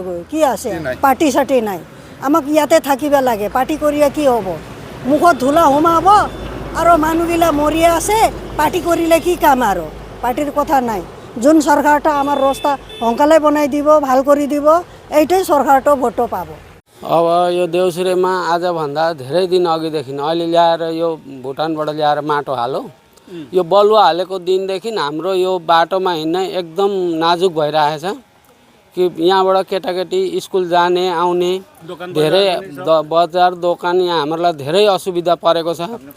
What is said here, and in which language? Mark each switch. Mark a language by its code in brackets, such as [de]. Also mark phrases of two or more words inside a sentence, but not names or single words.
[as] কি আছে? পাৰ্টি চাৰ্টি নাই। আমাক ইয়াতে থাকিব লাগে। পাৰ্টি কৰিয়ে কি হ'ব? মুখত ধূলা সোমাব আৰু মানুহবিলাক মৰি আছে। পাৰ্টি কৰিলে কি কাম আৰু? পাৰ্টিৰ কথা নাই। যোন চৰকাৰটো আমাৰ ৰাস্তা সোনকালে বনাই দিব, ভাল কৰি দিব, এইটোৱে চৰকাৰটো ভোট পাব। [ne] अब यो देउसुरेमा आजभन्दा धेरै दिन अघिदेखि अहिले ल्याएर यो भुटानबाट ल्याएर माटो हालो। यो बलुवा हालेको दिनदेखि हाम्रो यो बाटोमा हिँड्न एकदम नाजुक भइरहेछ। कि यहाँबाट केटाकेटी स्कुल जाने आउने धेरै बजार दोकान यहाँ हामीलाई धेरै असुविधा परेको छ।